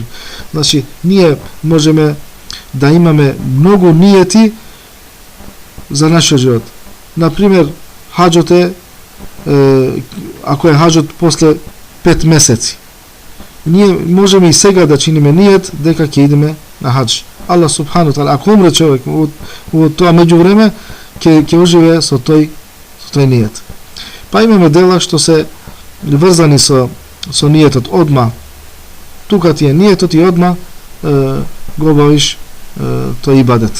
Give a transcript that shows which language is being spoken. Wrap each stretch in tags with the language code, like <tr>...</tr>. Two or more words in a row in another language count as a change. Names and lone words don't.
<mk>Значи, ние можеме да имаме многу ниети за нашиот живот. Например, хаџот ако е хаџот после 5 месеци. Ние можеме и сега да чиниме ниет дека ќе идеме на хаџ.</mk> <ar>الله سبحانه تعالى,</ar> <mk>ако умре човек во тоа меѓувреме, ќе оживее со тој ниет. Па имаме дела што се врзани со ниетот одма. Тука ти е ниетот и одма го обавиш тој ибадет.</mk>